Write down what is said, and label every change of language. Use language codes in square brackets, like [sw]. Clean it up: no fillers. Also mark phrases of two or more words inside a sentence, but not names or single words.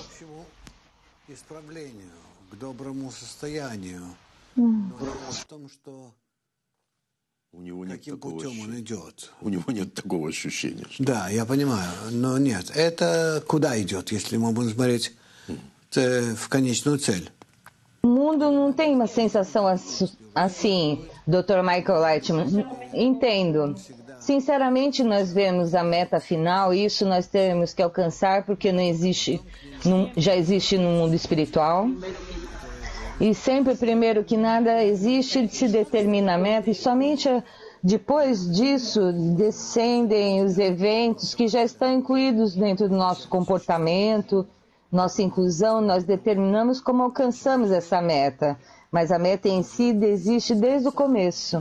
[ru] У него нет такого ощущения. Да, я понимаю, но нет. Это куда идет, если мы будем смотреть в конечную цель? [pt] O mundo não tem uma sensação assim, Dr. Michael Lightman. Entendo. Sinceramente, nós vemos a meta final e isso nós temos que alcançar porque não existe, já existe no mundo espiritual. E sempre, primeiro que nada, existe, se determina a meta e somente depois disso descendem os eventos que já estão incluídos dentro do nosso comportamento, nossa inclusão, nós determinamos como alcançamos essa meta, mas a meta em si existe desde o começo.